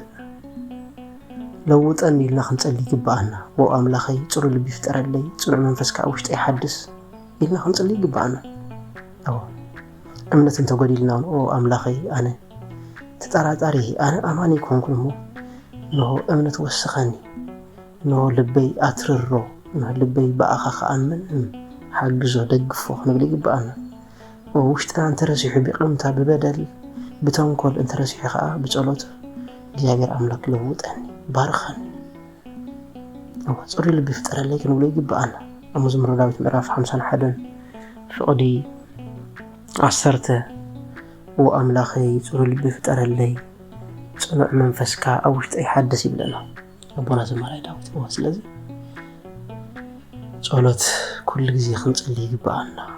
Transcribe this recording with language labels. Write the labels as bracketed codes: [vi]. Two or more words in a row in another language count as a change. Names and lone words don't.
[ti] ለውጠን ኢልና ክንጸልይ ይግባአና ወ አምላኸይ ጽሩ ልቢ ፍጠረለይ ጽኑዕ መንፈስካ ውሽጠይ ሓድስ ኢልና ክንጸልይ ይግባአና አዎ እምነት እንተጎዲልና ኦ አምላኸይ አነ ተጠራጣሪ አነ አማኒ ኮንኩን ሞ ነው እምነት ወስኸኒ ነው ልበይ አትርሮ ነው ልበይ በአኻ ከአምን ሓግዞ ደግፎ ክንብል ይግባአና ውሽጥና እንተረሲሑ ቢቕምታ ብበደል ብተንኮል እንተረሲሑ ከዓ ብጸሎት እግዚአብሔር አምላክ ለውጠኒ ባርኸኒ ጽሩ ልቢ ፍጠረለይ ክንብሎ ይግባአና መዝሙረ ዳዊት ምዕራፍ 51 ፍቕዲ 10 ወአምላኸይ ጽሩ ልቢ ፍጠረለይ ጽኑዕ መንፈስካ ኣብ ውሽጠይ ሓድስ ይብለና ኣቦና ዘማራይ ዳዊት ስለዚ ጸሎት ኩሉ ግዜ ክንጸልይ ይግባአና